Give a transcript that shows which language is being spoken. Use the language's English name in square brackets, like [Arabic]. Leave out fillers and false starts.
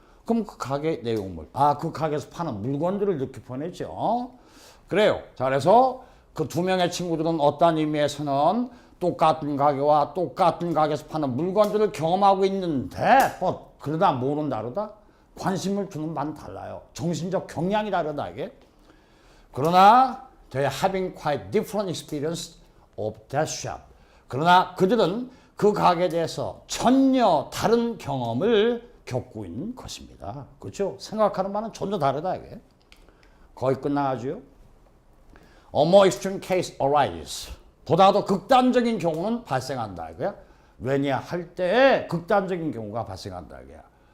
[Korean] 그럼 그 가게 내용물, 그 가게에서 파는 물건들을 느낄 뻔했죠. 그래요. 자, 그래서 그 두 명의 친구들은 어떤 의미에서는 똑같은 가게와 똑같은 가게에서 파는 물건들을 경험하고 있는데, 그러다 뭐는 다르다? 관심을 두는 바는 달라요. 정신적 경향이 다르다, 이게. 그러나, [English] they are having quite different experience of that shop. [Korean] 그러나 그들은 그 가게에 대해서 전혀 다른 경험을 겪고 있는 것입니다. 그렇죠? 생각하는 바는 전혀 다르다, 이게. 거의 끝나가지요. [English] A more extreme case arises. [Korean] 보다 더 극단적인 경우는 발생한다, 이거야. 왜냐 할 때에 극단적인 경우가 발생한다, 이거야.